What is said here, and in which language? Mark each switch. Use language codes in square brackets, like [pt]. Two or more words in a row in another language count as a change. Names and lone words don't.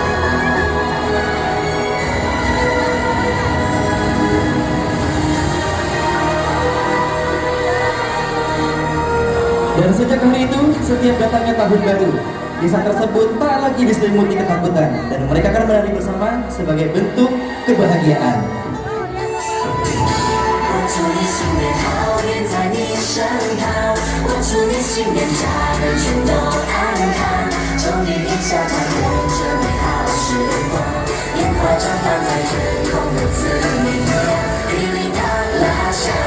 [id] Dan sejak hari itu, setiap datangnya tahun baru, desa tersebut tak lagi diselimuti ketakutan dan mereka akan menari bersama sebagai bentuk kebahagiaan. [zh] 我祝你新年好运在你身旁，我祝你新年家人全都安康，终于一家团圆这美好时光，烟花绽放在天空如此明亮，噼里啪啦响。